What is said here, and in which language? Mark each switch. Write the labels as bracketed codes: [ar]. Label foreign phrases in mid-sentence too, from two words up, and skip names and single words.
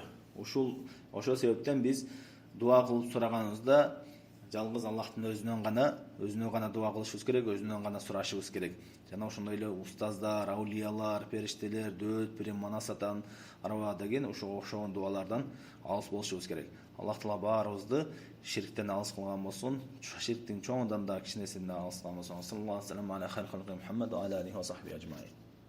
[ky] Ошол себептен биз дуа кылып сураганыбызда жалгыз Аллахтын өзүнө гана дуа кылышыбыз керек, өзүнөн гана сурашыбыз керек. Жана ошондой эле устаздар, аулиялар, периштелер, дөөт, пирим, манасатан, арба деген ошогон дуалардан алыс болушубуз керек. Аллах Таала баарыбызды ширктен алыс кылган болсун, ширктин чоңундан да кичинесинен алыс кылган болсун. [ar] صلى الله عليه وسلم على خير خلقه محمد وعلى عليه وصحبه أجمعين.